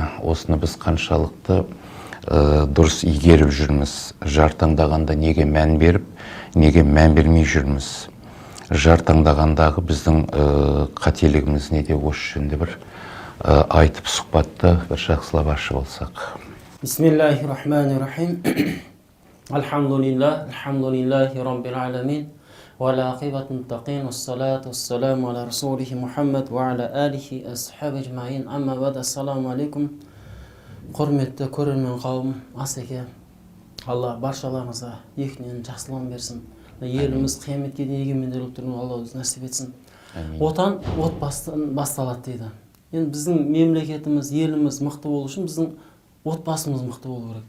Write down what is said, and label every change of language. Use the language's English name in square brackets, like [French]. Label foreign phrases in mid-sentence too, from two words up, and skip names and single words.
[Kazakh] Осыны біз қаншалықты дұрыс игеріп жүрміз. Жар таңдағанда неге мән беріп, неге мән бермей жүрміз. Жар таңдағандағы біздің қателігіміз неде, осы жөнінде бір айтып сұхбатты бір жақсылап ашып алсақ. [Arabic] بسم الله الرحمن الرحيم الحمد لله رب العالمين. والعاقبة للمتقين. والصلاة والسلام على رسوله محمد وعلى آله أصحابه أجمعين. أما بعد السلام عليكم. [Kazakh] Құрметті көрермен қауым, асеке. Алла баршаларыңызға екінен жақсылығын берсін. Еліміз қияметке дейін егеменді тұруын Алла өзі нәсіп етсін. Отан отбасыдан басталады дейді. Енді біздің мемлекетіміз, еліміз мықты болу үшін біздің отбасымыз мықты болу керек.